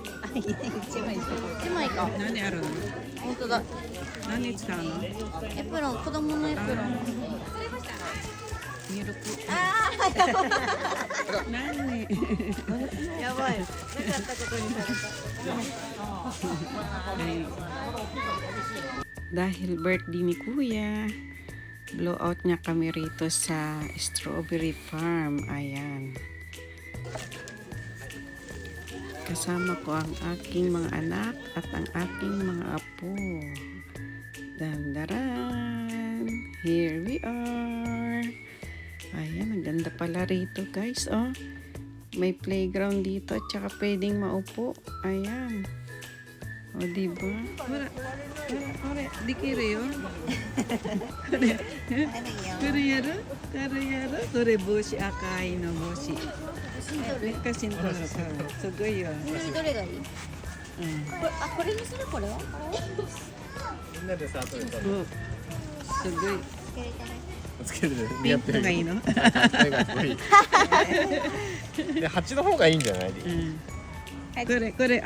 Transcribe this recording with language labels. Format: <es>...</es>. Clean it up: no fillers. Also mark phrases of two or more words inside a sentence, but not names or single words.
<ja>一枚一枚か。何あるの？本当だ。何使うの？エプロン、子供のエプロン。ミルク。ああ、やばい。何？やばい。なかったことにされた。</ja> <tl>Dahil birthday ni Kuya, blowout niya kami rito sa strawberry farm. Ayan. Kasama ko ang aking mga anak at ang aking mga apo. Dandaran!</tl> <en>Here we are!</en> <tl>Ayan, ang ganda pala rito guys, oh. May playground dito at saka pwedeng maupo. Ayan. O, diba? Ora, di kiri yo.</tl> <ja>これやる？これやる? これ帽子、赤いの帽子.</ja> <tl>Kasi ito na ka.</tl> <ja>すごいよ. どれがいい？これにするこれは？みんなでさ、それと Oh, sugoi. つけるでピンクがいいの？で、蜂の方がいいんじゃない？これ</ja>